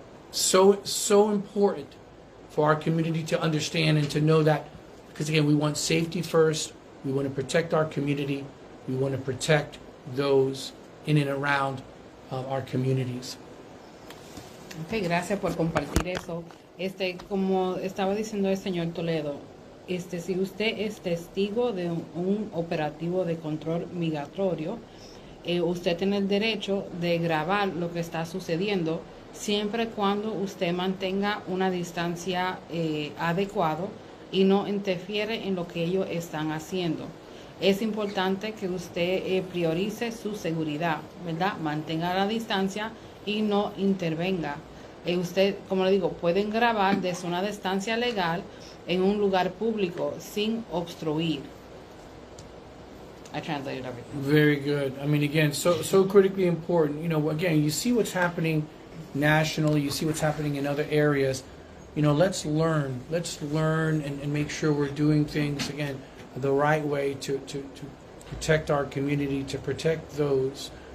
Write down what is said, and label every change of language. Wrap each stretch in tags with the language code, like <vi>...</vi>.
<en>So important for our community to understand and to know that, because again, we want safety first. We want to protect our community. We want to protect those in and around our communities.</en> <es>Okay, gracias por compartir eso. Como estaba diciendo el señor Toledo, si usted es testigo de un operativo de control migratorio, usted tiene el derecho de grabar lo que está sucediendo siempre cuando usted mantenga una distancia adecuada y no interfiere en lo que ellos están haciendo. Es importante que usted priorice su seguridad, ¿verdad? Mantenga la distancia y no intervenga. Usted, como le digo, pueden grabar desde una distancia legal en un lugar público sin obstruir.</es> <en>I translated everything. Very good. I mean, again, so critically important. You know, again, you see what's happening nationally, you see what's happening in other areas. You know, let's learn and make sure we're doing things, again, the right way to protect our community, to protect those.</en>